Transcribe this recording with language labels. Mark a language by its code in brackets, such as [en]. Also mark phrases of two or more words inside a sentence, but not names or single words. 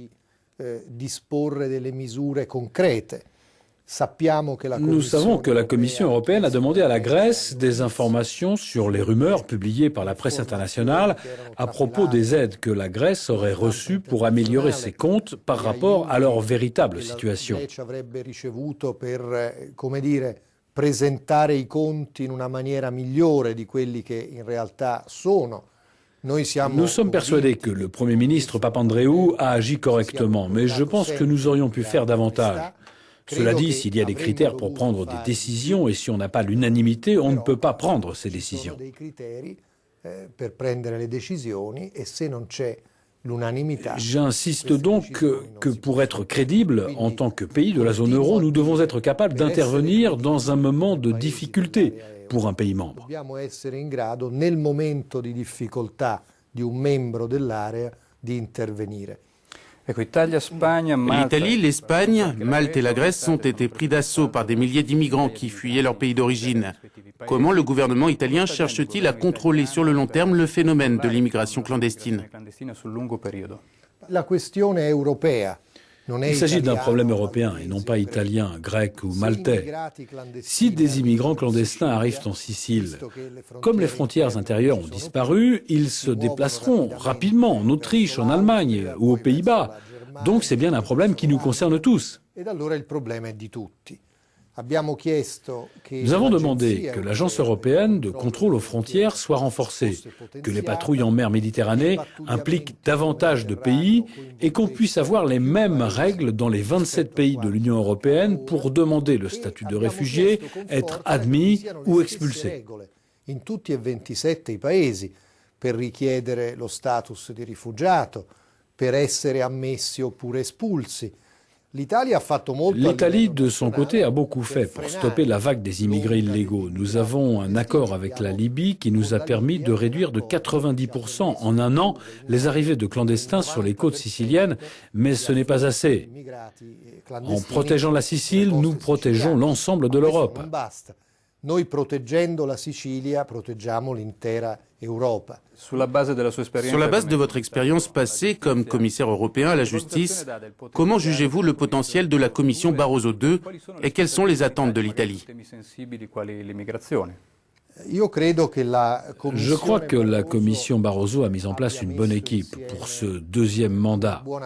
[fr] Nous savons que la Commission européenne a demandé à la Grèce des informations sur les rumeurs publiées par la presse internationale à propos des aides que la Grèce aurait reçues pour améliorer ses comptes par rapport à leur véritable situation. [it] Presentare i conti in una maniera migliore di quelli che in realtà sono. [fr] Nous sommes persuadés que le Premier ministre Papandréou a agi correctement, mais je pense que nous aurions pu faire davantage. Cela dit, s'il y a des critères pour prendre des décisions et si on n'a pas l'unanimité, on ne peut pas prendre ces décisions. J'insiste donc que pour être crédible, en tant que pays de la zone euro, nous devons être capables d'intervenir dans un moment de difficulté pour un pays membre. [it] Dobbiamo essere in grado, nel momento di difficoltà di un membro dell'area, di intervenire. [fr] L'Italie, l'Espagne, Malte et la Grèce ont été pris d'assaut par des milliers d'immigrants qui fuyaient leur pays d'origine. Comment le gouvernement italien cherche-t-il à contrôler sur le long terme le phénomène de l'immigration clandestine? [it] La questione è europea. [fr] Il s'agit d'un problème européen et non pas italien, grec ou maltais. Si des immigrants clandestins arrivent en Sicile, comme les frontières intérieures ont disparu, ils se déplaceront rapidement en Autriche, en Allemagne ou aux Pays-Bas. Donc c'est bien un problème qui nous concerne tous. Nous avons demandé que l'Agence européenne de contrôle aux frontières soit renforcée, que les patrouilles en mer Méditerranée impliquent davantage de pays et qu'on puisse avoir les mêmes règles dans les 27 pays de l'Union européenne pour demander le statut de réfugié, être admis ou expulsé. [it] In tutti e 27 i paesi per richiedere lo status di rifugiato, per essere ammessi oppure espulsi. [fr] L'Italie, de son côté, a beaucoup fait pour stopper la vague des immigrés illégaux. Nous avons un accord avec la Libye qui nous a permis de réduire de 90% en un an les arrivées de clandestins sur les côtes siciliennes, mais ce n'est pas assez. En protégeant la Sicile, nous protégeons l'ensemble de l'Europe. [it] Noi proteggendo la Sicilia proteggiamo l'intera Europa. [fr] Sur la base de votre expérience passée comme commissaire européen à la justice, comment jugez-vous le potentiel de la Commission Barroso II et quelles sont les attentes de l'Italie? Je crois que la Commission Barroso a mis en place une bonne équipe pour ce deuxième mandat.